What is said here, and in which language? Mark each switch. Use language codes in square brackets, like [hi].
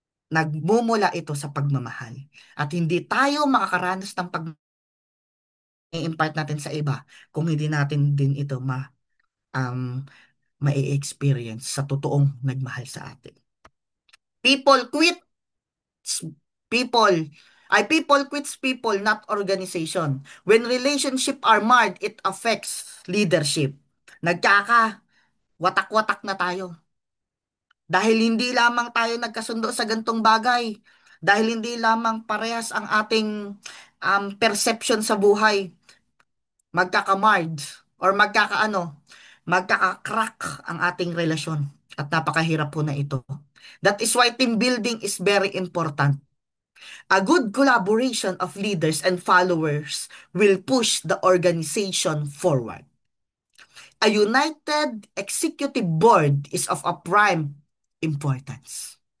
[tl] Nagmumula ito sa pagmamahal. At hindi tayo makakaranas ng pag-i-impart natin sa iba kung hindi natin din ito um, ma-experience sa totoong nagmahal sa atin. [en] People quit people. People quits people, not organization. When relationship are marred, it affects leadership. [tl] Watak-watak na tayo. Dahil hindi lamang tayo nagkasundo sa gantong bagay. Dahil hindi lamang parehas ang ating perception sa buhay. Magkakamard or magkaka-crack ang ating relasyon. At napakahirap po na ito. [en] That is why team building is very important. A good collaboration of leaders and followers will push the organization forward. A united executive board is of a prime importance.